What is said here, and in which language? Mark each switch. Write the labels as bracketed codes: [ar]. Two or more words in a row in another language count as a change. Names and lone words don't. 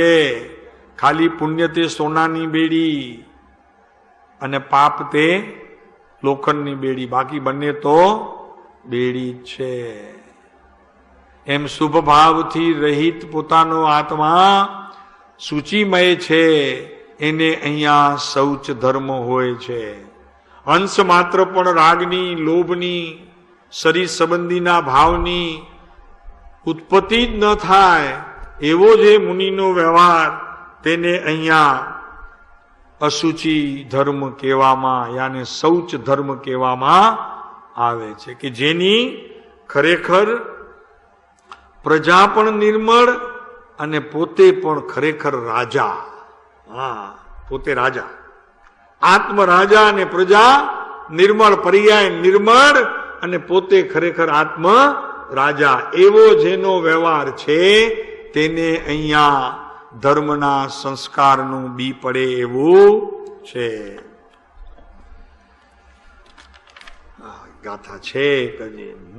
[gu] ખાલી પુણ્ય તે સોનાની બેડી અને પાપ તે લોખંડની બેડી, બાકી બંને તો બેડી છે। એમ શુભ ભાવ થી રહિત પોતાનો આત્મા શુચિમય છે, એને અહીંયા શૌચ ધર્મ હોય છે। અંશ માત્ર પણ રાગની, લોભની, શરીર સંબંધીના ભાવની ઉત્પત્તિ જ ન થાય એવો જે મુનિનો વ્યવહાર, તેને અહીંયા અશુચિ ધર્મ કહેવામાં, યાની શૌચ ધર્મ કહેવામાં આવે છે કે જેની ખરેખર પ્રજા પણ નિર્મળ અને પોતે પણ ખરેખર રાજા। હાઁ, પોતે રાજા, આત્મ રાજા અને પ્રજા નિર્મળ, પર્યાય નિર્મળ અને પોતે ખરેખર આત્મ રાજા, એવો જેનો વ્યવહાર છે તેને અહીંયા ધર્મના સંસ્કારનું બી પડે એવું છે। ગાથા છે કજે।